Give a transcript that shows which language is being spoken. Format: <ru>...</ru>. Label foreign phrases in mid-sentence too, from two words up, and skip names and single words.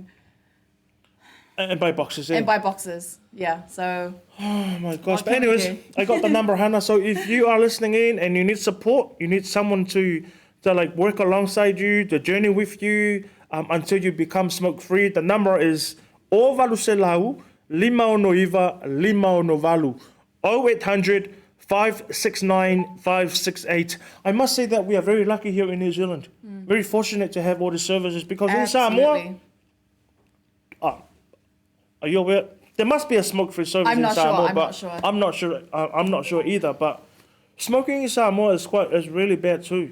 <en>buy boxes. Yeah. And buy boxes. Yeah. So. Oh my gosh. But anyways, I got the number, Hana. So if you are listening in and you need support, you need someone to like work alongside you, to journey with you until you become smoke free. The number is</en> <sm>o valu se lau,</sm> <en>595 595 0800 569 568. I must say that we are very lucky here in New Zealand. Very fortunate to have all the services, because in Samoa, are you aware? There must be a smoke-free service in Samoa, but I'm not sure either. But Smoking in Samoa is really bad too.</en>